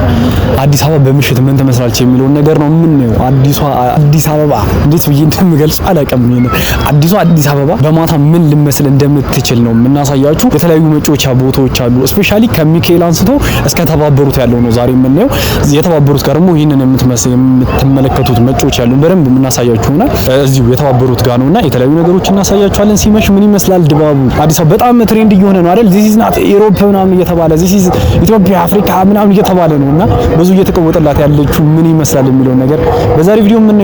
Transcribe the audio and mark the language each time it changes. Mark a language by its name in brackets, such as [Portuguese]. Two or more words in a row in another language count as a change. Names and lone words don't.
[Amharic] አዲስ አበባ በምሽት ምን ትመስላለች የሚለው ነገር ነው። ምን ነው አዲስ አበባ እንዴት ብዬ እንደምገልጽ አላውቅም። አዲስ አበባ በማታ ምን ልመስል እንደምትችል ነው የምናሳያችሁ። የተለያዩ መጮቻ ቦታዎች አሉ። ስፔሻሊ ከሚካኤል አንስቶ እስከ ተባበሩት ያለው ነው ዛሬ የምናየው። የተባበሩት ጋር ደግሞ ይሄንን የምትመለከቱት መጮች ያሉ በደንብ የምናሳያችሁ እና እዚሁ የተባበሩት ጋር ነውና የተለያዩ ነገሮች እናሳያችኋለን። ሲመሽ ምን ይመስላል ድባቡ? አዲስ አበባ በጣም ትሬንድ እየሆነ ነው አይደል? [English] this is not Europe [Amharic] ምናምን እየተባለ [English] this is Ethiopia [Amharic] አፍሪካ ምናምን እየተባለ ነውና ብዙ እየተቀወጠላት ያለችው ምን ይመስላል የሚለው ነገር በዛሬ ቪዲዮ ምን